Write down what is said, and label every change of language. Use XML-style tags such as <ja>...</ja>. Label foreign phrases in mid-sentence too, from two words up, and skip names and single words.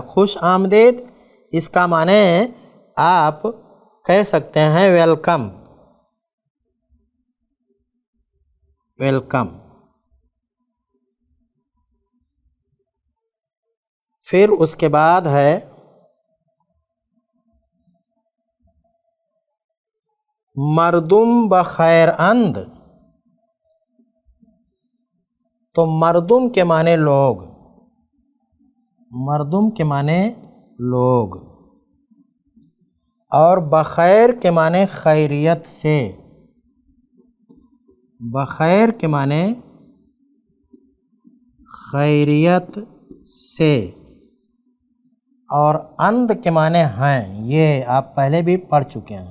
<ur>خوش آمدید اس کا معنی آپ کہہ سکتے ہیں</ur> <en>welcome, welcome.</en> <ur>پھر اس کے بعد ہے</ur> <fa>مردم بخیر اند،</fa> <ur>تو مردم کے معنی لوگ، مردم کے معنی لوگ، اور بخیر کے معنی خیریت سے، بخیر کے معنی خیریت سے، اور اند کے معنی ہیں، یہ آپ پہلے بھی پڑھ چکے ہیں۔</ur>